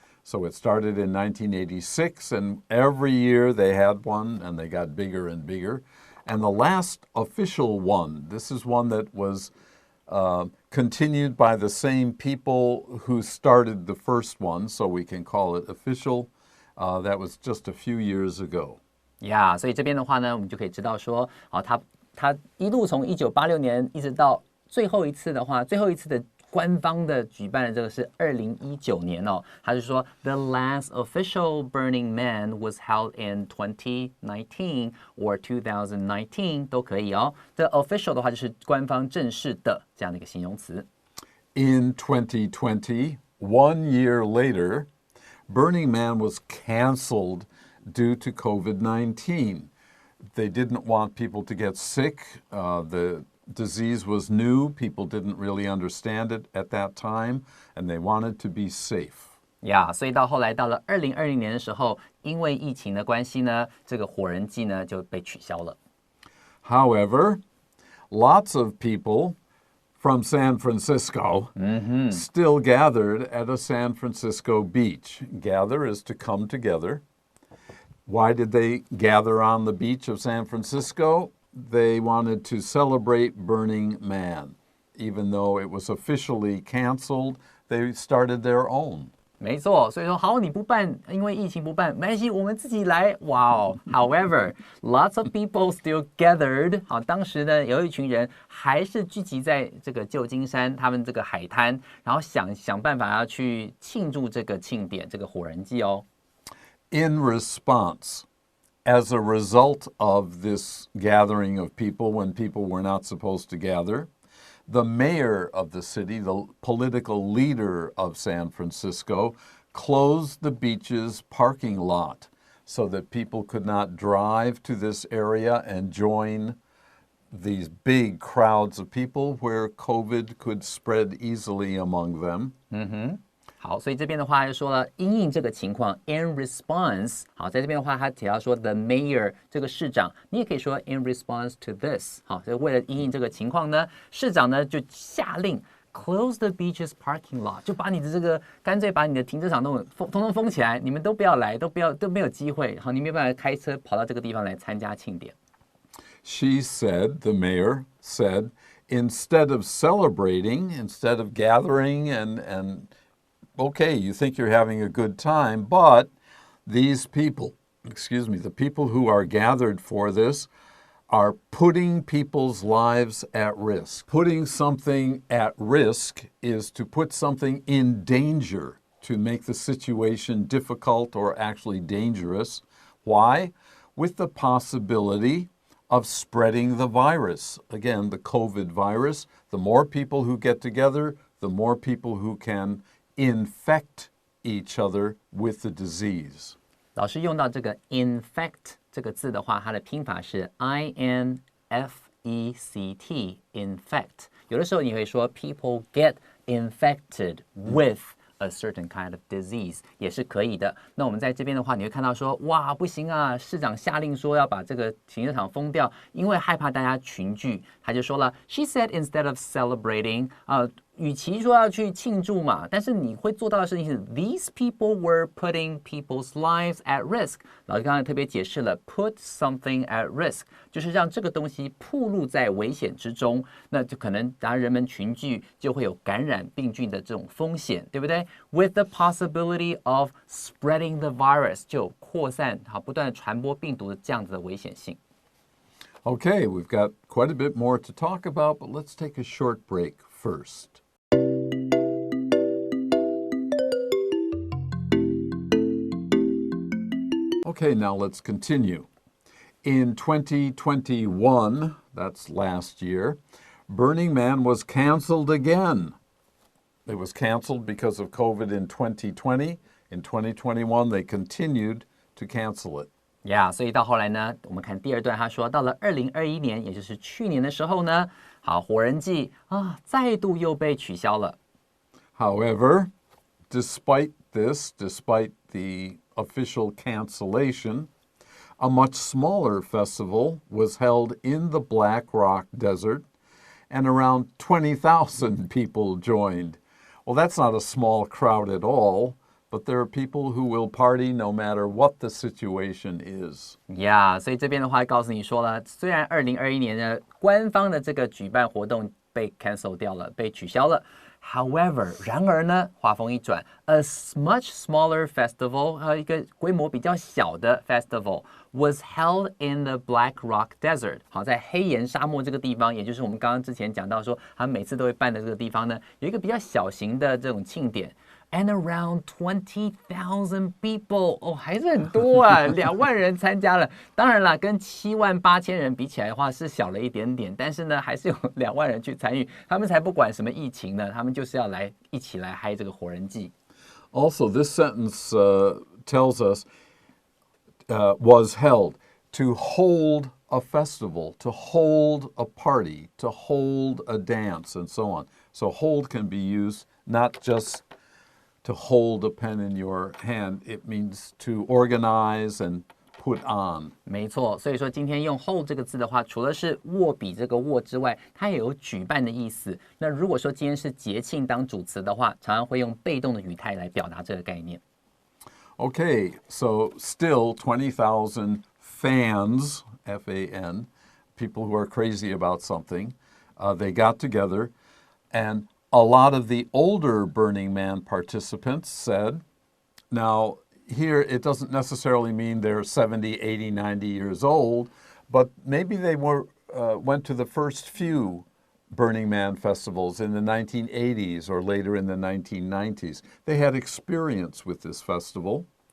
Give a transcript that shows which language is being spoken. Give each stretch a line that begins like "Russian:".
English: So it started in 1986, and every year they had one, and they got bigger and bigger. And the last official one, this is one that was continued by the same people who started the first one, so we can call it official. That was just a few years ago.
Chinese: Yeah, 所以这边的话呢，我们就可以知道说，他一路从1986年一直到最后一次的话，最后一次的官方的举办的这个是2019年哦，他是说
English: The last official Burning Man was held in 2019 or 2019
Chinese: 都可以哦。这 official 的话就是官方正式的这样的一个形容词。
English: In 2020, 1 year later, Burning Man was canceled due to COVID-19. They didn't want people to get sick. The disease was new. People didn't really understand it at that time, and they wanted to be safe.
Chinese: 所以到后来到了2020年的时候，因为疫情的关系呢，这个火人祭呢就被取消了。
English: However, lots of people from San Francisco still gathered at a San Francisco beach. Gather is to come together. Why did they gather on the beach of San Francisco?They wanted to celebrate Burning Man. Even though it was officially canceled, they started their own.
Chinese: 没错，所以说好，你不办，因为疫情不办，没关系，我们自己来。
English: However, lots of people still gathered.
Chinese: 好，当时呢，有一群人还是聚集在这个旧金山他们这个海滩，然后想办法要去庆祝这个庆典，这个火人祭哦。
English: In response, as a result of this gathering of people when people were not supposed to gather, the mayor of the city, the political leader of San Francisco, closed the beach's parking lot so that people could not drive to this area and join these big crowds of people where COVID could spread easily among them.
Chinese: 好，所以这边的话就说了，因应这个情况 ，
English: in response，
Chinese: 好，在这边的话，他提到说
English: the mayor
Chinese: 这个市长，你也可以说
English: in response to this，
Chinese: 好，所以为了因应这个情况呢，市长呢就下令
English: close the beach's parking lot，
Chinese: 就把你的这个干脆把你的停车场都通通封起来，你们都不要来，都没有机会，好，你没办法开车跑到这个地方来参加庆典。
English: She said, the mayor said, instead of celebrating, instead of gathering and okay, you think you're having a good time, but these people, the people who are gathered for this are putting people's lives at risk. Putting something at risk is to put something in danger, to make the situation difficult or actually dangerous. Why? With the possibility of spreading the virus. Again, the COVID virus. The more people who get together, the more people who can infect each other with the disease.
Chinese: 老师用到这个 infect 这个字的话，它的拼法是 infect， infect。有的时候你会说
English: people get infected with a certain kind of disease
Chinese: 也是可以的。那我们在这边的话，你会看到说，哇，不行啊，市长下令说要把这个停车场封掉，因为害怕大家群聚，他就说了 ，
English: She said instead of celebrating，
Chinese: 与其说要去庆祝嘛，但是你会做到的事情是 ，
English: These people were putting people's lives at risk。
Chinese: 老师刚才特别解释了 ，
English: put something at risk，
Chinese: 就是让这个东西暴露在危险之中，那就可能当人们群聚就会有感染病菌的这种风险，对不对 ？
English: With the possibility of spreading the virus，
Chinese: 就有扩散好不断的传播病毒的这样子的危险性。
English: Okay, we've got quite a bit more to talk about, but let's take a short break first. Okay, now let's continue. In 2021, that's last year, Burning Man was canceled again. It was canceled because of COVID in 2020. In 2021, they continued to cancel it.
Chinese: Yeah， 所以到后来呢，我们看第二段，他说到了2021年，也就是去年的时候呢，好，火人祭啊，再度又被取消了。
English: However, despite the official cancellation, a much smaller festival was held in the Black Rock Desert, and around 20,000 people joined. Well, that's not a small crowd at all, but there are people who will party no matter what the situation is.
Chinese: Yeah， 所以这边的话告诉你说了，虽然2021年的官方的这个举办活动被 cancel 掉了，被取消了。
English: However，
Chinese: 然而呢，话锋一转
English: ，a much smaller festival，
Chinese: 一个规模比较小的
English: festival was held in the Black Rock Desert。
Chinese: 好，在黑岩沙漠这个地方，也就是我们刚刚之前讲到说，他们每次都会办的这个地方呢，有一个比较小型的这种庆典。
English: And around 20,000 people，
Chinese: 哦，还是很多啊，2万人参加了。当然啦，跟78000人比起来的话是小了一点点，但是呢，还是有2万人去参与。他们才不管什么疫情呢，他们就是要来一起来嗨这个火人祭。
English: Also, this sentence tells us was held to hold a festival, to hold a party, to hold a dance, and so on. So hold can be used not just to hold a pen in your hand, it means to organize and put on.
Chinese: 没错，所以说今天用 hold 这个字的话，除了是握笔这个握之外，它也有举办的意思。那如果说今天是节庆当主词的话，常常会用被动的语态来表达这个概念。
English: Okay, so still 20,000 fans, F-A-N, people who are crazy about something, they got together, and a lot of the older Burning Man participants said, now here it doesn't necessarily mean they're 70, 80, 90 years old, but maybe they went to the first few Burning Man festivals in the 1980s or later in the 1990s. They had experience with this festival.